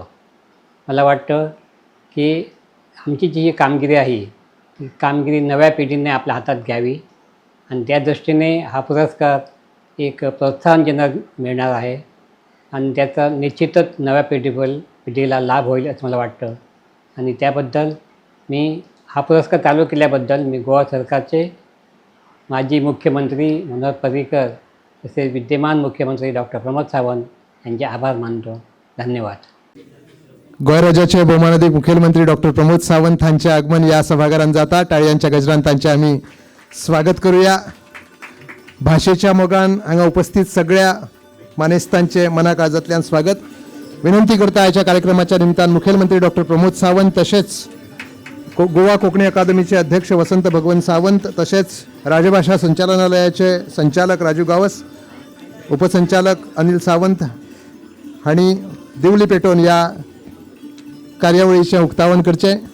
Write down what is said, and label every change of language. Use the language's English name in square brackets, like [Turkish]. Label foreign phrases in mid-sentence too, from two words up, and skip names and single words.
[Marathi] मला वाटतं की आमची जी कामगिरी आहे ती कामगिरी नव्या पिढीने आपल्या हातात घ्यावी आणि त्या दृष्टीने हा पुरस्कार एक प्रोत्साहनजनक मिळणार आहे आणि त्याचा निश्चितच नव्या पिढीला लाभ होईल असं मला वाटतं आणि त्याबद्दल मी हा पुरस्कार चालू केल्याबद्दल मी गोवा सरकारचे माजी मुख्यमंत्री मनोहर पर्रिकर तसेच विद्यमान मुख्यमंत्री डॉक्टर प्रमोद सावंत यांचे आभार मानतो. धन्यवाद. [Konkani] गोंय राज्याचे बहुमानाधिक मुखेलमंत्री डॉक्टर प्रमोद सावंत हांचे आगमन या सभागारांत जाता. टाळयांच्या गजरान तांचे आमी स्वागत करूया. भाषेच्या मोगान हांगा उपस्थित सगळ्या मानेस्तांचे मना काळजांतल्यान स्वागत. विनंती करता आयच्या कार्यक्रमाच्या निमतान मुखेलमंत्री डॉक्टर प्रमोद सावंत तशेंच गोवा कोंकणी अकादमीचे अध्यक्ष वसंत भगवंत सावंत तसेच राजभाषा संचालनालयाचे संचालक राजू गावस, उपसंचालक अनिल सावंत हांणी दिवली पेटोवन या कार्यावळीचें उक्तावण करचें.